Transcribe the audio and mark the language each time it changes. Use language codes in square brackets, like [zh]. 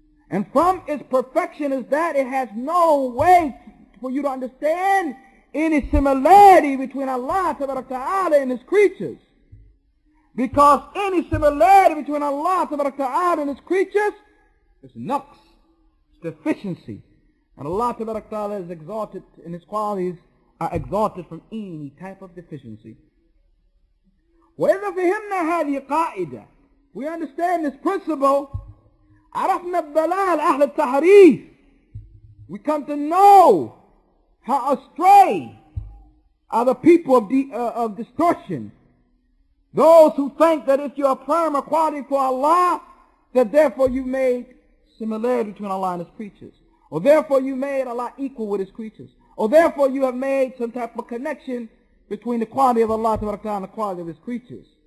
[en] And from its perfection is that it has no way for you to understand any similarity between Allah Ta'ala and His creatures. Because any similarity between Allah Ta'ala and His creatures is naqs, it's deficiency. And Allah Ta'ala is exalted, and His qualities are exalted from any type of deficiency. [ar] وإذا فهمنا هذه قاعدة, [en] we understand this principle, [ar] عرفنا الضلال أهل التحريف. [en] We come to know how astray are the people of distortion. Those who think that if you affirm a quality for Allah, that therefore you made similarity between Allah and His creatures. Or therefore you made Allah equal with His creatures. Or therefore you have made some type of connection between the quality of Allah and the quality of His creatures.